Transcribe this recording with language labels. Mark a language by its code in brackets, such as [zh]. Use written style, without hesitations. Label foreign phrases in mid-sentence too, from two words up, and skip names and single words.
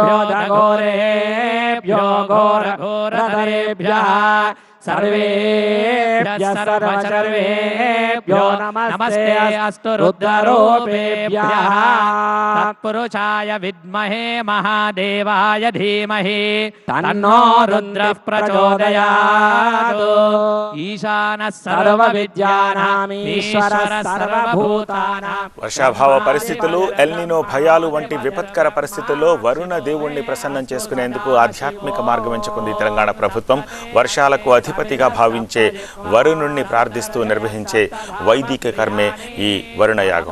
[sa] दघोरेभ्यो घोरघोरधरेभ्यः सर्वेभ्यः सर्वेभ्यो नमस्ते अस्तु रुद्ररूपेभ्यः तत्पुरुषाय विद्महे महादेवाय धीमहि तन्नो रुद्रः प्रचोदयात् ईशानः सर्वविद्यानां ईश्वरः सर्वभूतानां [te] వర్షాభావ పరిస్థితులు ఎల్నినో భయాలు వంటి విపత్కర పరిస్థితుల్లో వరుణ దేవుణ్ణి ప్రసన్నం చేసుకునేందుకు ఆధ్యాత్మిక మార్గం ఎంచుకుంది తెలంగాణ ప్రభుత్వం. వర్షాలకు అధిపతిగా భావించే వరుణుణ్ణి ప్రార్థిస్తూ నిర్వహించే వైదిక కర్మే ఈ వరుణ యాగం.